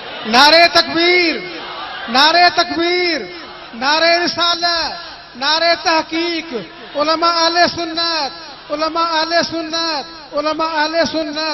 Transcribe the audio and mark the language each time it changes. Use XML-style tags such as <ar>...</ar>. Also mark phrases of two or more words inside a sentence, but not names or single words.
<ur>نعرۂ تکبیر، نعرۂ تکبیر، نعرۂ رسالت، نعرۂ تحقیق. علمائے اہل سنت، علمائے اہل سنت، علمائے اہل سنت.</ur>